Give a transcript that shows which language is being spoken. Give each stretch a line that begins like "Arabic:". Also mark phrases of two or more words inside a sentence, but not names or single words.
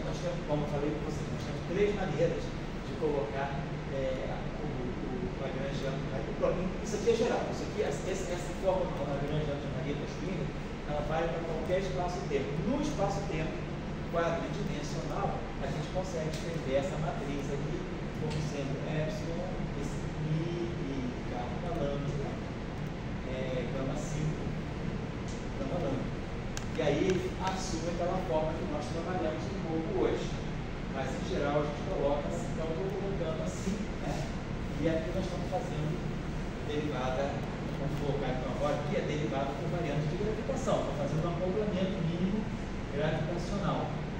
Portuguese: Nós temos, como eu falei para vocês, nós temos três maneiras de colocar o Lagrangiano de Maria. Isso aqui é geral. Isso aqui, essa forma do Lagrangiano de Maria Schwinger, ela vale para qualquer espaço-tempo. No espaço-tempo quadridimensional, a gente consegue escrever essa matriz aqui como sendo epsilon, esse mi e gama lambda, gama 5, gama lambda. E aí assume aquela forma que nós trabalhamos um pouco hoje. Mas em geral a gente coloca assim, então eu estou colocando assim, né? E aqui nós estamos fazendo derivada, vamos colocar então agora aqui a derivada por variante de gravitação. Estou fazendo um acoplamento mínimo gravitacional.